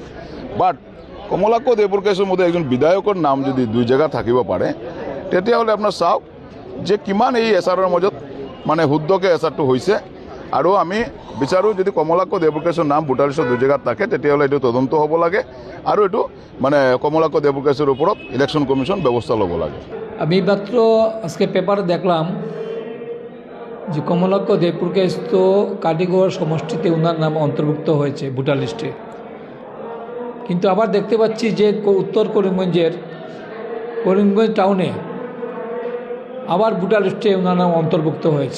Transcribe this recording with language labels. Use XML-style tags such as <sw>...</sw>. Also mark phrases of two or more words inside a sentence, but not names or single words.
<as>বাট কমলাক্ষ দেবুৰকাইশ্যৰ মতে এজন বিধায়কৰ নাম যদি দুই জেগাত থাকিব পাৰে তেতিয়াহ'লে আপোনাৰ চাওক যে কিমান এই SRৰ মাজত মানে শুদ্ধকৈ SRটো হৈছে। আৰু আমি বিচাৰোঁ যদি কমলাক্ষ দেবুৰকাইশ্যৰ নাম</as> <en>voter list</en> <as>দুই জেগাত থাকে তেতিয়াহ'লে এইটো তদন্ত হ'ব লাগে আৰু এইটো মানে কমলাক্ষ দেবুরকাইশ্যর ওপৰত</as> <en>Election Commission</en> <as>ব্যবস্থা লব লাগে।</as> <bn>আমি মাত্র আজকে পেপারে দেখলাম যে কমলাক্ষ দেবুরকাইশ্য তো কাটিগড় সমষ্টিতে ওনার নাম অন্তর্ভুক্ত হয়েছে</bn> <en>voter list,</en> <bn>কিন্তু আবার দেখতে পাচ্ছি যে উত্তর করিমগঞ্জের করিমগঞ্জ টাউনে আবার</bn> <en>voter list</en> <bn>ওনার নাম অন্তর্ভুক্ত হয়েছে।</bn>